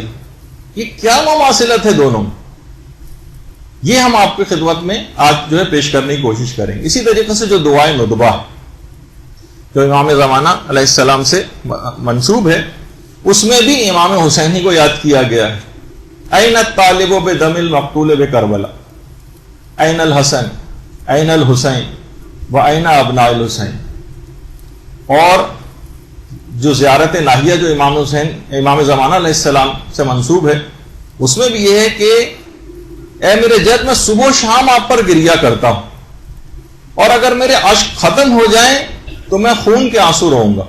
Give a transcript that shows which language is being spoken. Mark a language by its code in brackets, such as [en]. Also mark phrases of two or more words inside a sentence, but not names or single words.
[ur] یہ کیا مماثلت ہے دونوں میں، یہ ہم آپ کی خدمت میں آج جو ہے پیش کرنے کی کوشش کریں گے۔ اسی طریقے سے جو دعائے ندبہ جو امام زمانہ علیہ السلام سے منسوب ہے، اس میں بھی امام حسین ہی کو یاد کیا گیا ہے۔ [ar] این الطالب بدم المقتول بکربلا، این الحسن، این الحسین و این ابناء الحسین۔ [ur] اور جو زیارت ناہیہ جو امام زمانہ علیہ السلام سے منسوب ہے، اس میں بھی یہ ہے کہ اے میرے جد، میں صبح و شام آپ پر گریہ کرتا ہوں، اور اگر میرے اشک ختم ہو جائیں تو میں خون کے آنسو رہوں گا۔